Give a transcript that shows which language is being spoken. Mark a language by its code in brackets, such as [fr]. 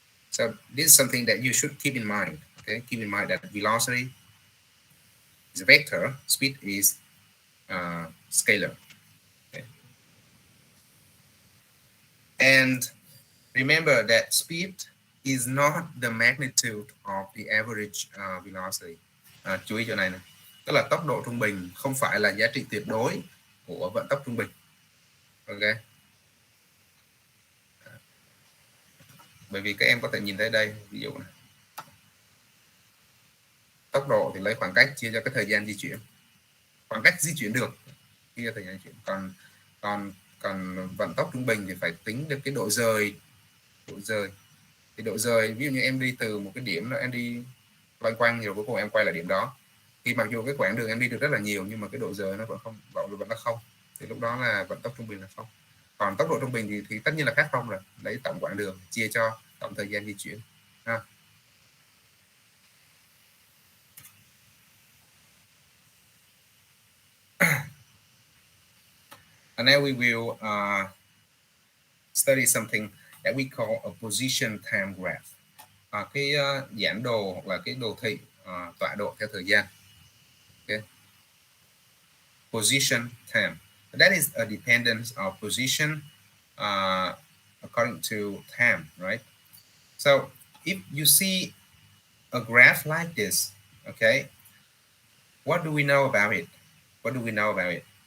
[en] So this is something that you should keep in mind. Okay, keep in mind that velocity is a vector, speed is scalar. Okay. And remember that speed is not the magnitude of the average velocity. [vi] Chú ý chỗ này này, tức là tốc độ trung bình không phải là giá trị tuyệt đối của vận tốc trung bình. Ok. Bởi vì các em có thể nhìn thấy đây, ví dụ này. Tốc độ thì lấy khoảng cách chia cho cái thời gian di chuyển. Khoảng cách di chuyển được chia cho thời gian di chuyển. Còn vận tốc trung bình thì phải tính được cái độ rời. Thì độ rời, ví dụ như em đi từ một cái điểm đó, em đi loanh quanh rồi cuối cùng em quay lại điểm đó. Thì mặc dù cái quãng đường em đi được rất là nhiều nhưng mà cái độ rời nó vẫn không, vẫn là không. Thì lúc đó là vận tốc trung bình là không. Còn tốc độ trung bình thì tất nhiên là khác không rồi. Lấy tổng quãng đường chia cho tổng thời gian di chuyển. Ha. [en] And now we will study something that we call a position time graph. [vi] Cái giản đồ hoặc là cái đồ thị tọa độ theo thời gian. [en] Okay. Position time. That is a dependence of position according to time, right? So if you see a graph like this, okay, what do we know about it? What do we know about it?